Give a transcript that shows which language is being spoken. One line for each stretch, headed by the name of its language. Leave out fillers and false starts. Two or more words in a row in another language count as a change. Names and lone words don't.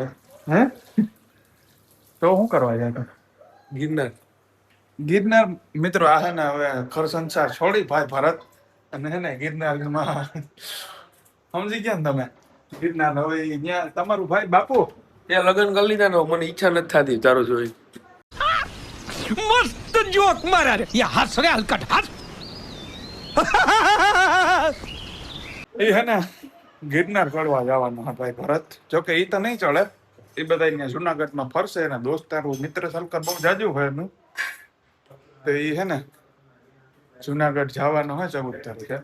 Gujarati: હે તો શું કરવા જાય? ગિરનાર મિત્રો આ હે ને હવે ઘર સંસાર છોડી ભાઈ ભારત અને હે ને ગિરનારમાં સમજી ગયા ને તમે? ગિરનાર હવે ત્યાં તમારું ભાઈ બાપુ ત્યાં લગ્ન કરી લીધા ને મને ઈચ્છા નથી થતી તારો જોઈ.
Hindi: मस्त जोक मारा रे ये हंस रे हलकट हंस
Gujarati: એ હે ને ગિરનાર ચડવા જવાનું હા ભાઈ ભરત. જોકે એ તો નહીં ચડે, એ બધા અહીંયા જુનાગઢમાં ફરશે અને દોસ્તારું મિત્ર સલકર બહુ જાજુ હોય એનું. તો એ હે ને જુનાગઢ જવાનો હોય 14 તારીખે.